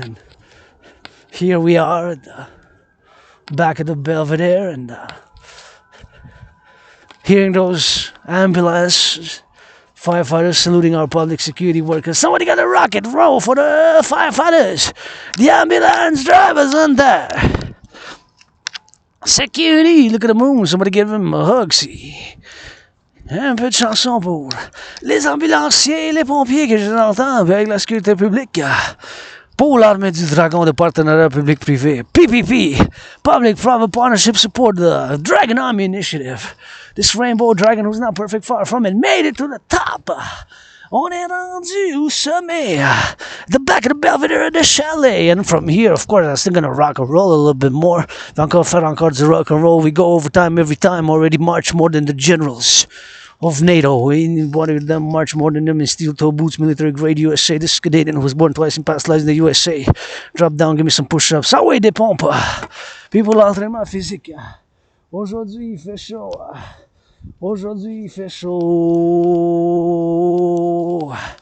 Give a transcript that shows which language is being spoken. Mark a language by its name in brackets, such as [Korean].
[English] And here we are at the back of the Belvedere, and hearing those ambulance firefighters saluting our public security workers. Somebody got a rock and roll for the firefighters, the ambulance drivers on there. Security, look at the moon. Somebody give him a hug, see. [French] Un peu de chanson pour les ambulanciers, les pompiers que je l'entends avec la sécurité publique. Pour l'armée du dragon de partenariat public-privé. [English] PPP, Public-Private Partnership Support, the Dragon Army Initiative. This rainbow dragon who's not perfect, far from it, made it to the top [French] On est rendu au sommet, [English] the back of the Belvedere de Chalet. And from here, of course, I'm still gonna rock and roll a little bit more. [French] Encore faire encore du rock and roll. [English] We go overtime every time. Already march more than the generals of NATO. One of them march more than them in steel-toe boots, military grade USA. This Canadian who was born twice and past lives in the USA. Drop down, give me some push-ups. [French] Ah ouais, des pompes. People, l'entraînement physique. Aujourd'hui, il fait chaud. Aujourd'hui, il fait chaud.